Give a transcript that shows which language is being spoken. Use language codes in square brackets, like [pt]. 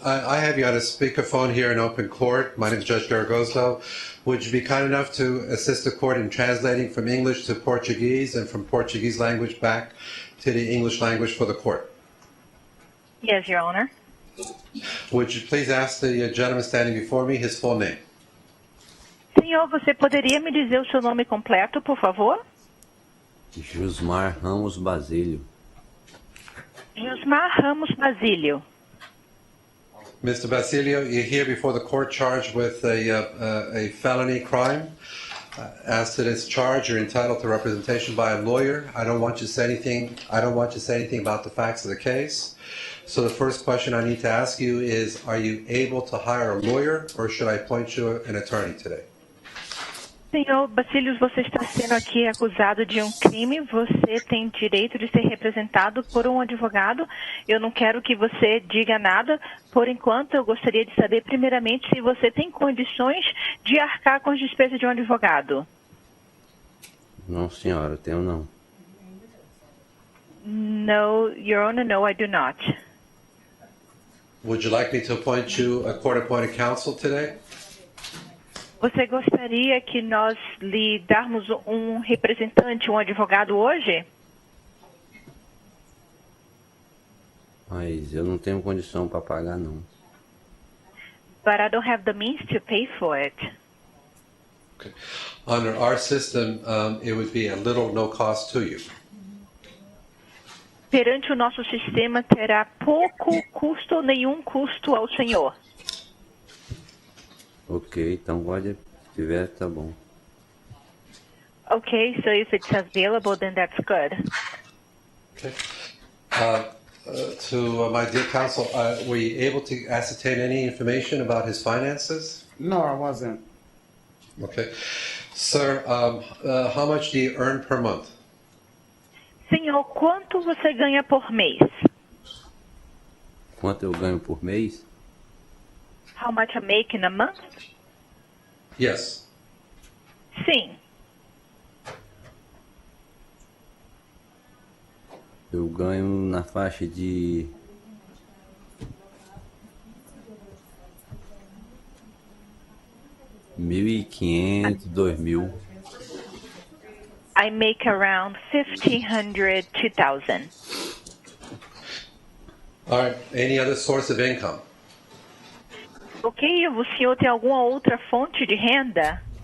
[en] I have you on a speakerphone here in open court. My name is Judge Garagoslo. Would you be kind enough to assist the court in translating from English to Portuguese and from Portuguese language back to the English language for the court? Yes, Your Honor. Would you please ask the gentleman standing before me his full name? [pt] Senhor, você poderia me dizer o seu nome completo, por favor? Josmar Ramos Basilio. Josmar Ramos Basilio. [en] Mr. Basilio, you're here before the court charged with a felony crime. As to this charge, you're entitled to representation by a lawyer. I don't want you to say anything about the facts of the case. So the first question I need to ask you is, are you able to hire a lawyer, or should I appoint you an attorney today? [pt] Senhor Basilio, você está sendo aqui acusado de um crime. Você tem direito de ser representado por um advogado. Eu não quero que você diga nada. Por enquanto, eu gostaria de saber, primeiramente, se você tem condições de arcar com as despesas de um advogado. Não, senhora, tenho não. [en] No, Your Honor, no, I do not. Would you like me to appoint you a court-appointed counsel today? [pt] Você gostaria que nós lhe darmos um representante, um advogado hoje? Mas eu não tenho condição para pagar, não. [en] But I don't have the means to pay for it. Okay. Under our system, it would be a little no cost to you. [pt] Perante o nosso sistema, terá pouco custo ou nenhum custo ao senhor. Ok, então pode, se tiver, tá bom. [en] Okay, so if it's available, then that's good. Okay. To my dear counsel, were you able to ascertain any information about his finances? No, I wasn't. Okay. Sir, how much do you earn per month? [pt] Senhor, quanto você ganha por mês? Quanto eu ganho por mês? [en] How much I make in a month? Yes. [pt] Sim. Eu ganho na faixa de $1.500, $2.000. [en] I make around $1,500, $2,000. All right. Any other source of income? [pt] Ok, o senhor tem alguma outra fonte de renda?